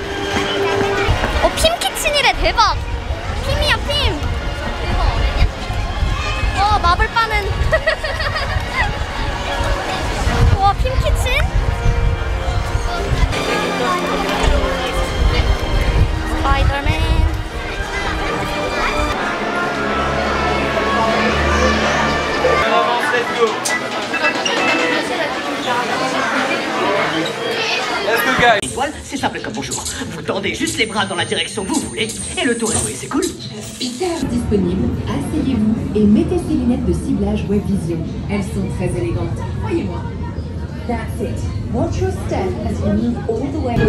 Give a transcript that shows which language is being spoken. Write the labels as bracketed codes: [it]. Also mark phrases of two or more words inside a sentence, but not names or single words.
[ko] 핌키친이래. 대박. 핌이야 핌. 대박. 마블 빠는. 와 핌키친? 스파이더맨. [fr] Étoile, c'est simple comme bonjour. Vous tendez juste les bras dans la direction que vous voulez et le tour est joué, c'est cool. Peter disponible, asseyez-vous et mettez ces lunettes de ciblage Web Vision. Elles sont très élégantes, croyez-moi. [en] That's it. Watch your step as you move all the way.